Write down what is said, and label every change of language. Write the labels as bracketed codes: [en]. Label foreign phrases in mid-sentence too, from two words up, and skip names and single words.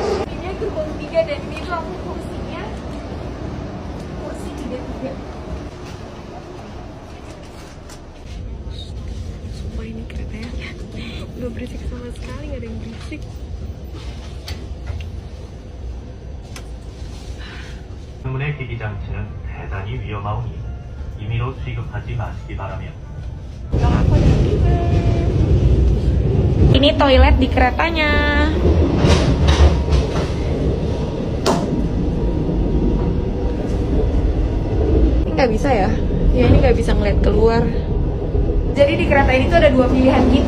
[id] Ini gerbong 3 dan ini tuh aku kursinya kursi 3. Sumpah ini keretanya gak berisik sama sekali, gak ada yang berisik. [ko] 대기 장치는 대단히 위험하오니 임의로 취급하지 마시기 바라며. [id] Ini toilet di keretanya. Ini nggak bisa ya? Ya ini nggak bisa ngeliat keluar. Jadi di kereta ini tuh ada dua pilihan gitu.